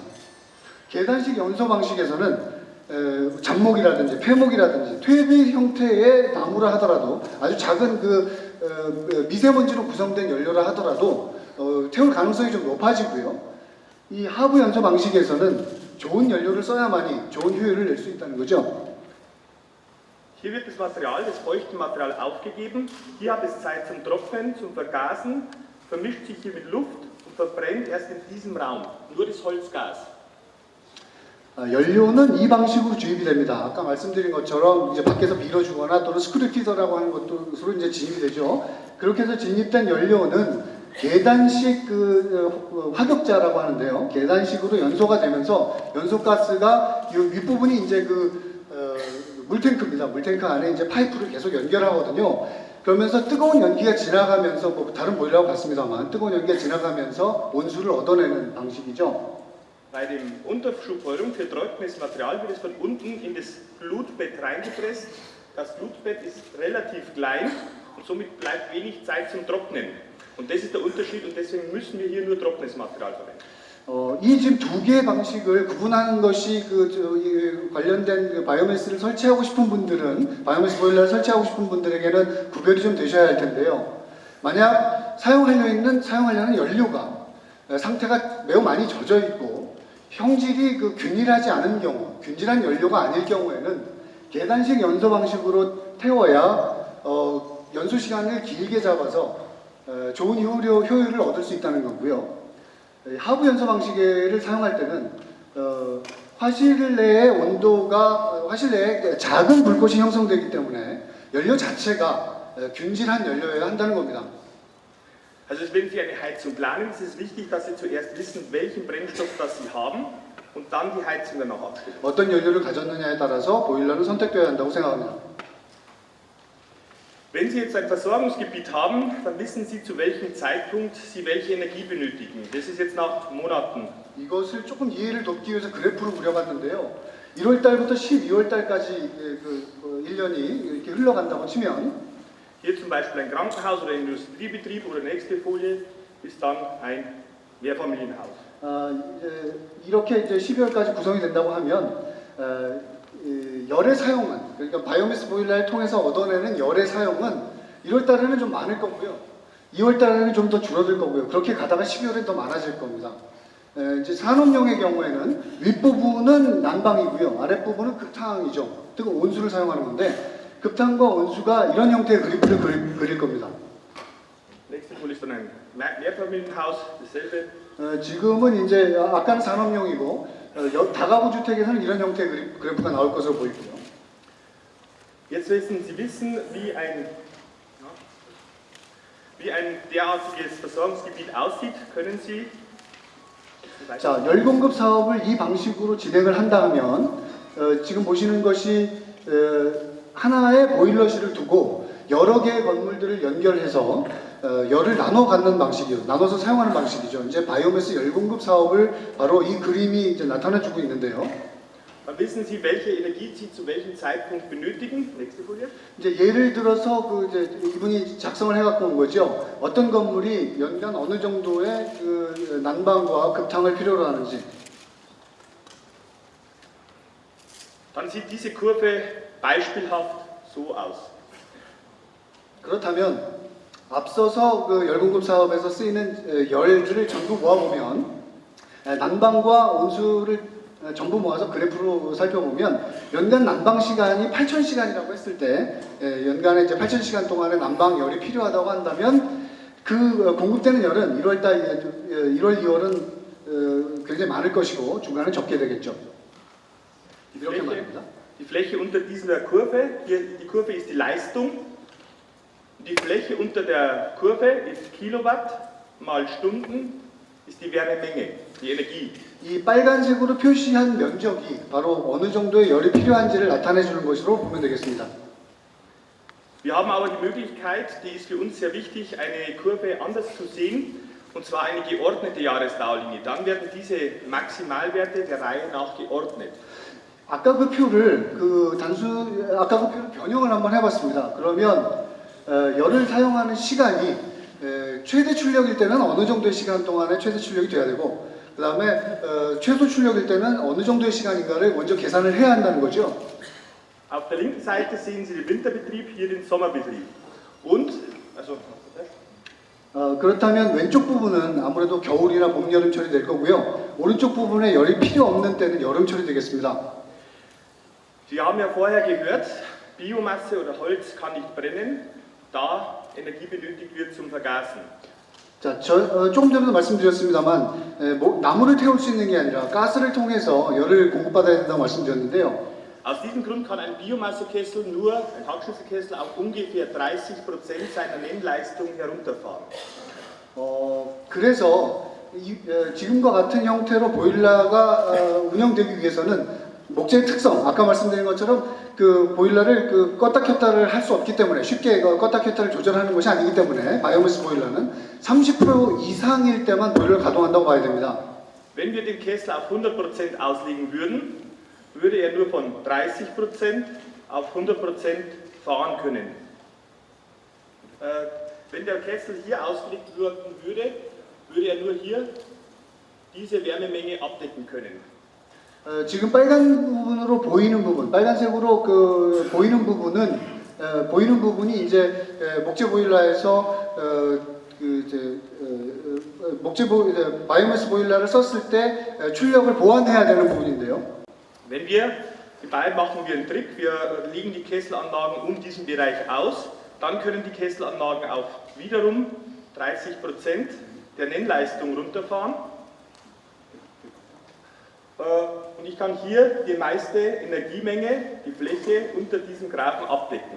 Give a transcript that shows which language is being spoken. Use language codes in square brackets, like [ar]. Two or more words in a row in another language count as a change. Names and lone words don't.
[ko] 계단식 연소 방식에서는 잡목이라든지 폐목이라든지 퇴비 형태의 나무라 하더라도 아주 작은 미세먼지로 구성된 연료라 하더라도 태울 가능성이 좀 높아지고요. 이 하부 연소 방식에서는 좋은 연료를 써야만이 좋은 효율을 낼 수 있다는 거죠. [de] Hier wird das Material, das feuchte Material aufgegeben. Hier hat es Zeit zum Trocknen, zum Vergasen, vermischt sich hier mit Luft und verbrennt erst in diesem Raum. Nur das Holzgas. [ko] 연료는 이 방식으로 주입이 됩니다. 아까 말씀드린 것처럼 이제 밖에서 밀어주거나 또는 스크류피더라고 하는 것으로 이제 진입이 되죠. 그렇게 해서 진입된 연료는 계단식 화격자라고 하는데요. 계단식으로 연소가 되면서 연소가스가 이 윗부분이 이제 물탱크입니다. 물탱크 안에 이제 파이프를 계속 연결하거든요. 그러면서 뜨거운 연기가 지나가면서 뭐 다른 보일러하고 같습니다만 뜨거운 연기가 지나가면서 온수를 얻어내는 방식이죠. [de] Bei dem Unterschubfeuerung für trockenes Material wird es von unten in das Glutbett reingepresst. Das Glutbett ist relativ klein und somit bleibt wenig Zeit zum Trocknen. Und das ist der Unterschied und deswegen müssen wir hier nur trockenes Material verwenden. [ko] 이 지금 두 개의 방식을 구분하는 것이 관련된 바이오매스를 설치하고 싶은 분들은 바이오매스 보일러를 설치하고 싶은 분들에게는 구별이 좀 되셔야 할 텐데요. 만약 사용하려는 연료가 상태가 매우 많이 젖어 있고 형질이 균일하지 않은 경우, 균질한 연료가 아닐 경우에는 계단식 연소 방식으로 태워야 연소 시간을 길게 잡아서 좋은 효율을 얻을 수 있다는 거고요. 하부 연소 방식을 사용할 때는 화실 내의 화실 내에 작은 불꽃이 형성되기 때문에 연료 자체가 균질한 연료여야 한다는 겁니다. [de] Also wenn Sie eine Heizung planen, ist es wichtig, dass Sie zuerst wissen, welchen Brennstoff das Sie haben und dann die Heizung danach abstimmen. [ko] 어떤 연료를 가졌느냐에 따라서 보일러는 선택되어야 한다고 생각합니다. [de] Wenn Sie jetzt ein Versorgungsgebiet haben, dann wissen Sie, zu welchem Zeitpunkt Sie welche Energie benötigen. Das ist jetzt nach Monaten. [ko] 이것을 조금 이해를 돕기 위해서 그래프로 그려봤는데요. 1월 달부터 12월 달까지 1년이 이렇게 흘러간다고 치면 [de] Hier zum Beispiel ein Krankenhaus oder ein Industriebetrieb oder nächste Folie ist dann ein Mehrfamilienhaus. [ko] 이렇게 이제 12월까지 구성이 된다고 하면 열의 사용은 그러니까 바이오매스 보일러를 통해서 얻어내는 열의 사용은 1월 달에는 좀 많을 거고요. 2월 달에는 좀 더 줄어들 거고요. 그렇게 가다가 12월엔 더 많아질 겁니다. 이제 산업용의 경우에는 윗부분은 난방이고요. 아랫부분은 급탕이죠. 뜨거운 온수를 사용하는 건데 급탕과 온수가 이런 형태의 그래프를 그릴 겁니다. [de] Nächste Folie ist dann ein Mehrfamilienhaus, dasselbe. [ko] 지금은 이제 아까는 산업용이고 다가구 주택에서는 이런 형태의 그래프가 나올 것으로 보이고요. [de] Jetzt müssen Sie wissen, wie ein derartiges Versorgungsgebiet aussieht, können Sie. [ko] 자, 열 공급 사업을 이 방식으로 진행을 한다면 지금 보시는 것이 하나의 보일러실을 두고 여러 개의 건물들을 연결해서 열을 나눠 갖는 방식이요. 나눠서 사용하는 방식이죠. 이제 바이오매스 열 공급 사업을 바로 이 그림이 이제 나타내주고 있는데요. [de] Dann wissen Sie, welche Energie Sie zu welchem Zeitpunkt benötigen. Nächste Folie. [ko] 이제 예를 들어서 이제 이분이 작성을 해갖고 온 거죠. 어떤 건물이 연간 어느 정도의 난방과 급탕을 필요로 하는지. [de] Dann sieht diese Kurve beispielhaft so aus. [ko] 그렇다면 앞서서 열공급 사업에서 쓰이는 열들을 전부 모아보면 난방과 온수를 전부 모아서 그래프로 살펴보면 연간 난방 시간이 8,000시간이라고 했을 때 연간에 이제 8,000시간 동안의 난방 열이 필요하다고 한다면 그 공급되는 열은 1월, 2월은 굉장히 많을 것이고 중간은 적게 되겠죠. 이렇게 말입니다. [de] Die Fläche unter dieser Kurve, hier die Kurve ist die Leistung. Die Fläche unter der Kurve ist Kilowatt mal Stunden ist die Wärmemenge, die Energie. [ko] 이 빨간색으로 표시한 면적이 바로 어느 정도의 열이 필요한지를 나타내 주는 것으로 보면 되겠습니다. [de] Wir haben aber die Möglichkeit, die ist für uns sehr wichtig, eine Kurve anders zu sehen, und zwar eine geordnete Jahresdauerlinie. Dann werden diese Maximalwerte der Reihe nach geordnet. [ko] 아까 그 표를 변형을 한번 해봤습니다. 그러면 열을 사용하는 시간이 최대 출력일 때는 어느 정도의 시간 동안에 최대 출력이 돼야 되고 그 다음에 최소 출력일 때는 어느 정도의 시간인가를 먼저 계산을 해야 한다는 거죠. [de] Auf der linken Seite sehen Sie den Winterbetrieb, hier den Sommerbetrieb. Und, [ko] 그렇다면 왼쪽 부분은 아무래도 겨울이나 봄, 여름철이 될 거고요. 오른쪽 부분에 열이 필요 없는 때는 여름철이 되겠습니다. [de] Sie haben ja vorher gehört, Biomasse oder Holz kann nicht brennen, da Energie benötigt wird zum Vergasen. [ko] 자, 조금 전에도 말씀드렸습니다만 나무를 태울 수 있는 게 아니라 가스를 통해서 열을 공급받아야 된다고 말씀드렸는데요. [de] Aus diesem Grund kann ein Biomassekessel nur, ein Tankschlüsselkessel, auf ungefähr 30% seiner Nennleistung herunterfahren. [ko] 그래서 지금과 같은 형태로 보일러가 운영되기 위해서는 목재의 특성, 아까 말씀드린 것처럼 그 보일러를 껐다 켰다를 할 수 없기 때문에 쉽게 껐다 켰다를 조절하는 것이 아니기 때문에 바이오매스 보일러는 30% 이상일 때만 보일러를 가동한다고 봐야 됩니다. [de] Wenn wir den Kessel auf 100% auslegen würden, würde er nur von 30% auf 100% fahren können. Wenn der Kessel hier ausgelegt werden würde, würde er nur hier diese Wärmemenge abdecken können. [ko] 지금 빨간 부분으로 보이는 부분, 빨간색으로 보이는 부분이 이제 목재 보일러에서 바이오매스 보일러를 썼을 때 출력을 보완해야 되는 부분인데요. [de] Wenn wir, in Bayern machen wir einen Trick, wir legen die Kesselanlagen um diesen Bereich aus, dann können die Kesselanlagen auf wiederum 30% der Nennleistung runterfahren. Und ich kann hier die meiste Energiemenge, die Fläche unter diesem Graphen abdecken.